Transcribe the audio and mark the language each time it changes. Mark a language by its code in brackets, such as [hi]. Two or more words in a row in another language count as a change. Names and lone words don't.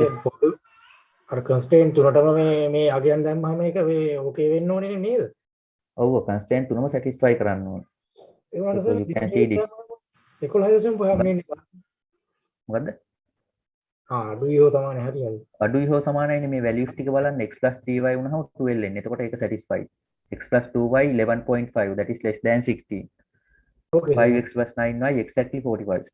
[si] is පොඩු අර constraint තුනටම මේ අගයන් දැම්මම ඒක මේ ඕකේ වෙන්න ඕනේ නේද? ඔව් constraint තුනම satisfy කරන්න ඕන. ඒ වුණාට [en] So සර් you can see this. [si] equalization පහම නේ. මොකද්ද? අඩුයි හෝ සමානයි හරියන්නේ. අඩුයි හෝ සමානයිනේ මේ values ටික බලන්න x 3y වුණාම 12 එන්නේ. එතකොට ඒක satisfied. [en] x 2y 11.5 that is less than 16. Okay. 5x 9y exactly 45.